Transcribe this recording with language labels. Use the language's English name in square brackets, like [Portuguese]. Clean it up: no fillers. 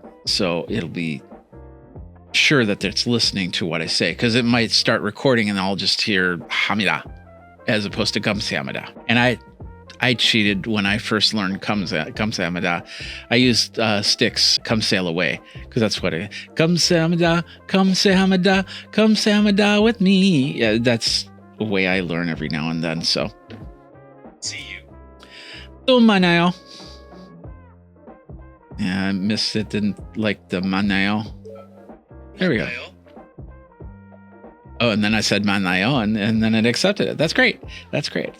[English] So it'll be sure that it's listening to what I say, because it might start recording and I'll just hear hamida as opposed to [Korean] 감사합니다. [English] And I cheated when I first learned [Korean] 감사합니다. [English] I used sticks, come sail away, because that's what it is. [Korean] 감사합니다, 감사합니다, 감사합니다 [English] with me. Yeah, that's the way I learn every now and then. So. See you. [Korean] 또 만나요. [English] Yeah, I missed it. Didn't like the [Korean] 만나요. [English] There we go. [Korean] 만나요. [English] Oh, and then I said [Korean] 만나요, [English] and then it accepted it. That's great. That's great.